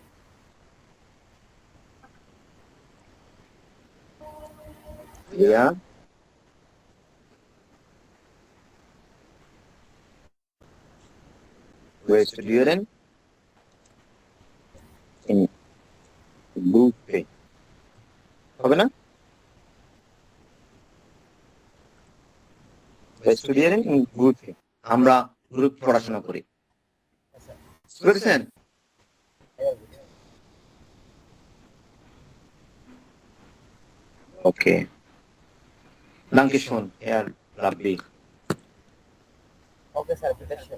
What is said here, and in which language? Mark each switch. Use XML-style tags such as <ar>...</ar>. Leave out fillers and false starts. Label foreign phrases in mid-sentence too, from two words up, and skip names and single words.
<en>Yeah.</en> <de>We studieren in Gruppe.</de> <bn>হবে না?</bn> <de>We studieren in Gruppe.</de> <bn>আমরা গ্রুপ পড়াশোনা করি। বুঝছেন? এবার বুঝছি।</bn> <en>Okay.</en> <de>Danke schön, Herr Rabbi.</de> <bn>ওকে স্যার, বিদায়।</bn>